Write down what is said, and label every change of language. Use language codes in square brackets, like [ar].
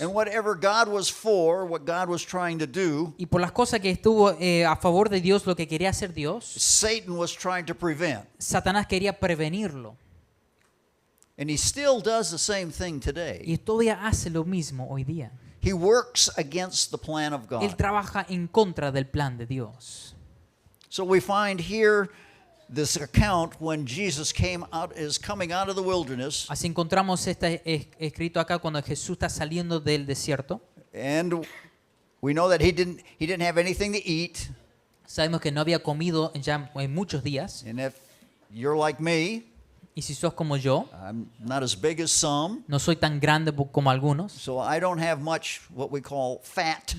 [en] And whatever God was for, what God was trying to do, [es] Y por las cosas que estuvo a favor de Dios, lo que quería hacer Dios, [en] Satan was trying to prevent. [es] Satanás quería prevenirlo. [en] And he still does the same thing today. [es] Y todavía hace lo mismo hoy día. [en] He works against the plan of [es] Él [en] God. [es] trabaja en contra del plan de Dios. [en] So we find here this account when Jesus is coming out of the wilderness, [es] Así encontramos escrito acá cuando Jesús está saliendo del desierto. [en] and we know that he didn't have anything to eat. [es] Sabemos que no había comido ya en muchos días. [en] And if you're like me, [es] Y si sos como yo, [en] I'm not as big as some, [es] no soy tan grande como algunos. [en] so I don't have much what we call fat